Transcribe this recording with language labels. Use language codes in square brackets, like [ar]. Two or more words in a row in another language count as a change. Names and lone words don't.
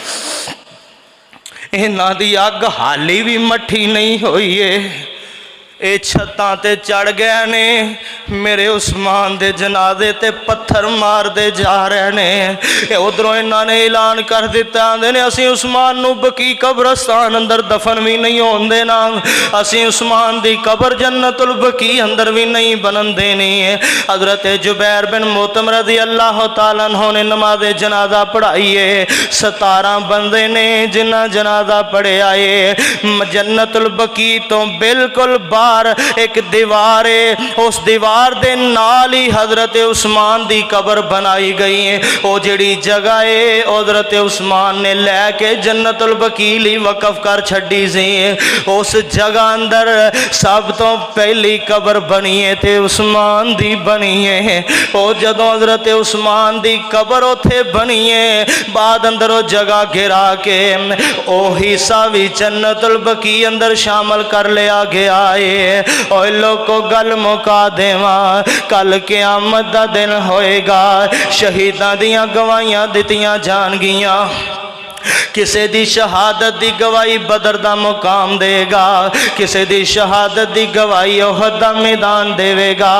[pa] انہاں دی اگ حالی بھی مٹھی نہیں ہوئی ہے، یہ چھتاں تے چڑھ گئے نے، میرے عثمان دے جنازے تے پتھر مارتے جا رہے نے. ادھروں انہوں نے اعلان کر دتا، آندے نے اسیں عثمان نوں بقیع قبرستان اندر دفن بھی نہیں ہون دینا، اسیں عثمان دی قبر جنت البقیع اندر بھی نہیں بنن دینی ہے. حضرت جبیر بن مطعم [ar] رضي الله تعالى عنه [pa] نے نمازِ جنازہ پڑھائی ہے. 17 بندے نے جنہاں جنازہ پڑھیا ہے. جنت البقیع تو بالکل ایک دیوار ہے، اس دیوار دے نال ہی حضرت عثمان دی قبر بنائی گئی ہے. وہ جیہڑی جگہ ہے حضرت عثمان نے لے کے جنت البقیل ہی وقف کر چھڈی سی. اس جگہ اندر سب تو پہلی قبر بنی ہے تے عثمان دی بنی ہے. وہ جدوں حضرت عثمان دی قبر اوتھے بنی ہے، بعد اندر وہ جگہ گرا کے او حصہ بھی جنت البقیع اندر شامل کر لیا گیا ہے. اوئے لوگوں گل مکا دیواں، کل قیامت دا دن ہوئے گا، شہیداں دیاں گواہیاں دتیاں جانگیاں. کسی دی شہادت دی گواہی بدر دا مقام دے گا، کسی دی شہادت دی گواہی احد دا میدان دیوے گا,